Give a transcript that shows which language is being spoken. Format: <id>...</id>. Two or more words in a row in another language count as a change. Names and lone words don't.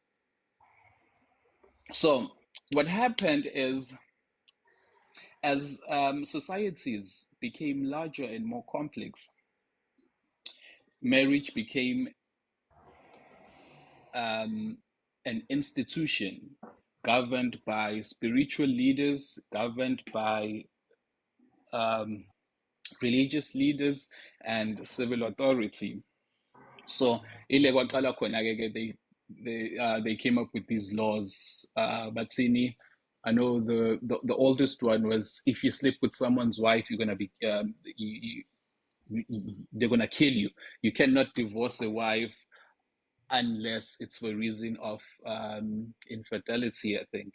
<en>So what happened is, as societies became larger and more complex, marriage became an institution governed by spiritual leaders, governed by religious leaders, and civil authority. So</en> <zu>ile kwaqala khona-ke</zu> <en>they came up with these laws. Batsini, I know the oldest one was, if you sleep with someone's wife, you're gonna be they're gonna kill you. You cannot divorce a wife unless it's for a reason of infidelity, I think.</en>